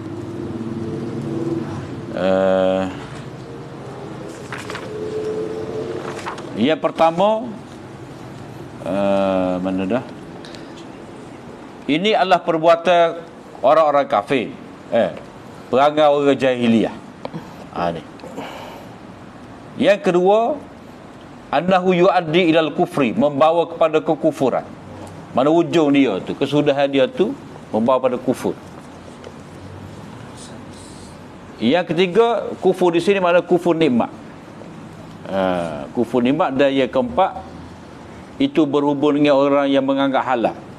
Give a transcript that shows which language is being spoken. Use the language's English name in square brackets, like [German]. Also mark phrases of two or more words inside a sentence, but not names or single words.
[Malay] Yang pertama mana dah? Ini adalah perbuatan orang-orang kafir. Perangai orang jahiliyah. Ni. Yang kedua, [Arabic] annahu yuaddi ilal kufri, [Malay] membawa kepada kekufuran. Mana ujung dia tu, kesudahan dia tu membawa pada kufur. Yang ketiga, kufur di sini mana kufur nikmat. Kufur nikmat. Dan yang keempat, itu berhubung dengan orang yang menganggap halal.